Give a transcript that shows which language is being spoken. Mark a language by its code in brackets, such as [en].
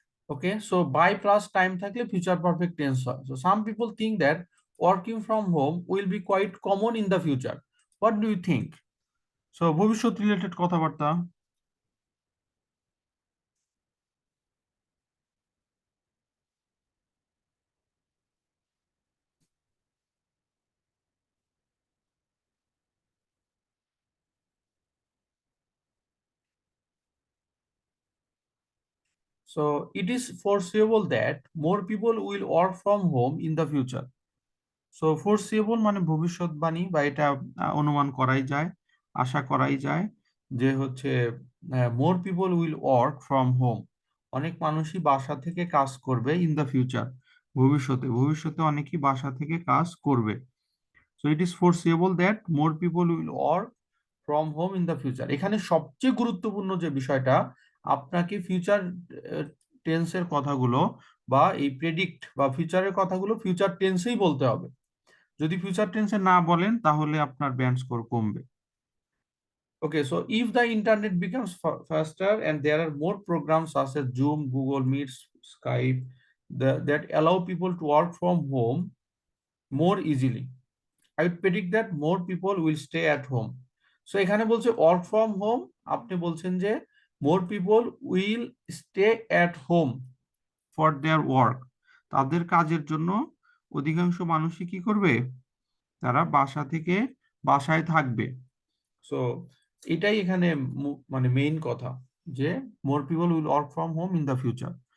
[en] Okay, so by plus time [bn] থাকলে [en] future perfect tense হয়। So some people think that working from home will be quite common in the future. What do you think? [bn] So ভবিষ্যৎ related কথাবার্তা। [en] So it is foreseeable that more people will work from home in the future. [bn] So ফোরসিয়েবল মানে ভবিষ্যৎবাণী, বা এটা অনুমান করাই যায়, আশা করাই যায় যে হচ্ছে more people will work from home, অনেক মানুষই বাসা থেকে কাজ করবে ইন দ্য ফিউচার, ভবিষ্যতে, ভবিষ্যতে অনেকেই বাসা থেকে কাজ করবে। [en] So it is foreseeable that more people will work from home in the future. [bn] এখানে সবচেয়ে গুরুত্বপূর্ণ যে বিষয়টা, আপনাকে ফিউচার টেন্সের কথাগুলো বা এই প্রেডিক্ট বা ফিউচারের কথাগুলো ফিউচার টেন্সেই বলতে হবে। যদি ফিউচার টেন্সে না বলেন তাহলে আপনার ব্যান্ড স্কোর কমবে। [en] Okay, so if the internet becomes faster and there are more programs such as Zoom, Google Meets, Skype, that allow people to work from home more easily, I would predict that more people will stay at home. [bn] So এখানে বলছে [en] work from home, [bn] আপনি বলছেন যে [en] more people will stay at home for their work, [bn] তাদের কাজের জন্য অধিকাংশ মানুষই কি করবে, তারা বাসা থেকে বাসায় থাকবে। [en] so [bn] এটাই এখানে মানে [en] Main কথা, যে more people will work from home in the future.